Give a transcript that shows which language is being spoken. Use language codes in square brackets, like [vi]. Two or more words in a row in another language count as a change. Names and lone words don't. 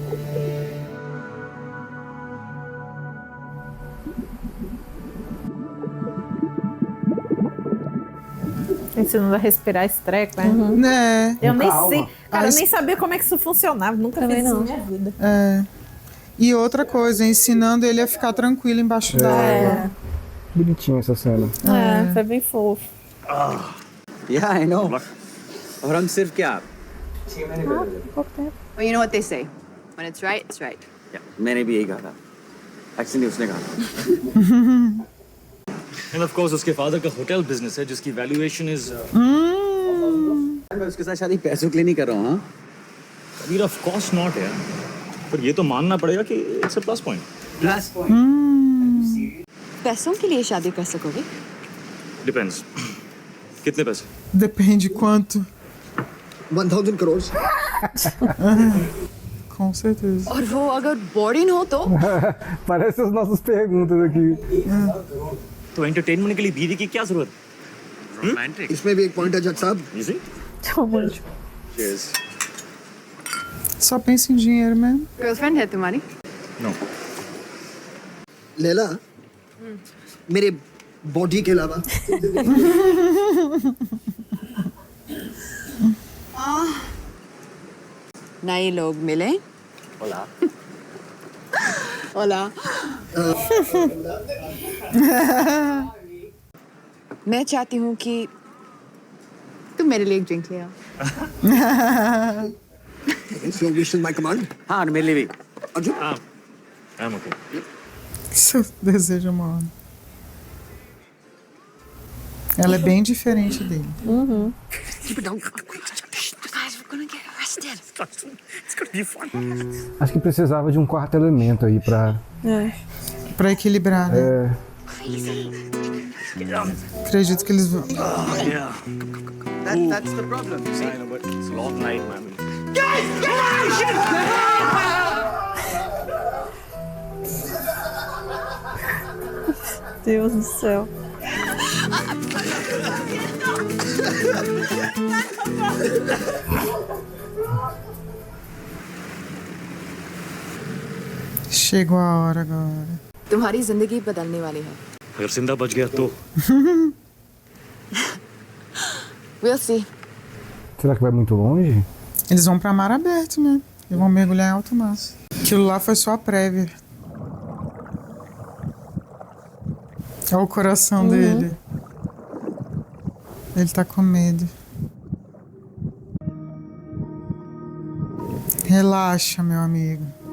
[pt] Ensinando a respirar esse treco, né? Né? Eu nem Calma. sei. Cara, eu Aí- nem sabia como é que isso funcionava. Nunca Também fiz isso não. na minha vida. É. E outra coisa, ensinando ele a ficar tranquilo embaixo da água. Bonitinha essa cena. É, foi bem fofo. [en] Yeah, I know. [hi] और हम सिर्फ क्या? [pt] Pouco tempo. [en] Well, you know what they say. When it's right, it's right. Yeah, [hi] मैंने भी यही कहा था. Actually उसने कहा था. [en] And of course [hi] उसके father का [en] hotel business [hi] है जिसकी [en] valuation is [hi] मैं उसके साथ शादी पैसों के लिए नहीं कर रहा हूँ. हाँ? कबीर [en] of course not [hi] यार. पर ये तो मानना पड़ेगा कि [en] it's a plus point. Plus point. [hi] पैसों के लिए शादी कर सकोगे? डिपेंड्स. कितने पैसे? [pt] Depende quanto. [en] 1,000 crores. [pt] Com certeza. [hi] और वो अगर बोर्डिंग हो तो? [pt] Parece as nossas perguntas aqui. [hi] तो एंटरटेनमेंट के लिए बीवी की क्या जरूरत? [en] Romantic. [hi] इसमें भी एक पॉइंट है जज साहब. [en] You see? Cheers. [pt] Só pensa em dinheiro mesmo. [hi] गर्लफ्रेंड है तुम्हारी? [en] No. [hi] लैला, मेरे बॉडी के अलावा नए लोग मिले? [es] Hola. Hola. [hi] मैं चाहती हूँ कि तुम मेरे लिए एक ड्रिंक ले आओ. [en] so wish is my command. [hi] हाँ और मेरे लिए भी. अर्जुन, [en] I'm okay. [pt] Seu desejo, mano. Ela é bem diferente dele. [en] keep it down. Guys, we're gonna get arrested. It's gonna be fun. [pt] Acho que precisava de um quarto elemento aí pra. É. Pra equilibrar, né? É, Acredito que eles vão. [en] That's the problem. See? I know, but it's a long night, man. [pt] Deus do céu. Chegou a hora agora. [hi] तुम्हारी जिंदगी बदलने वाली है. अगर जिंदा बच गया तो [en] We'll see. [pt] Será que vai muito longe? Eles vão pra mar aberto, né? Eles vão mergulhar em alto mar. Aquilo lá foi só a prévia. Olha o coração dele. Ele tá com medo. Relaxa, meu amigo.